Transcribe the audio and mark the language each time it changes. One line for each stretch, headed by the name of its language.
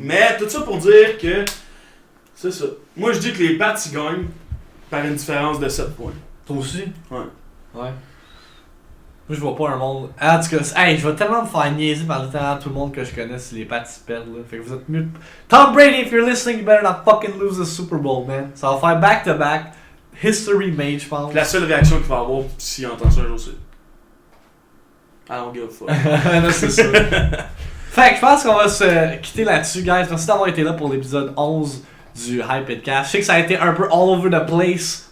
French: Mais tout ça pour dire que. C'est ça. Moi, je dis que les Pats, ils gagnent par une différence de 7 points. Toi aussi? Ouais. Ouais. Moi, je vois pas un monde. Ah, en tout cas, hey, je vais tellement me faire niaiser par littéralement tout le monde que je connais si les Pats se perdent, là. Fait que vous êtes mieux.
English: Tom Brady, if you're listening, you better not fucking lose the Super Bowl, man.
French: Ça va faire back-to-back. History made, je pense. La seule réaction qu'il va avoir s'il entend ça un jour, c'est. I don't give a fuck. Non, c'est ça. Fait que je pense qu'on va se quitter là-dessus, guys. Merci d'avoir été là pour l'épisode 11 du Hypedcast. Je sais que ça a été un peu all over the place.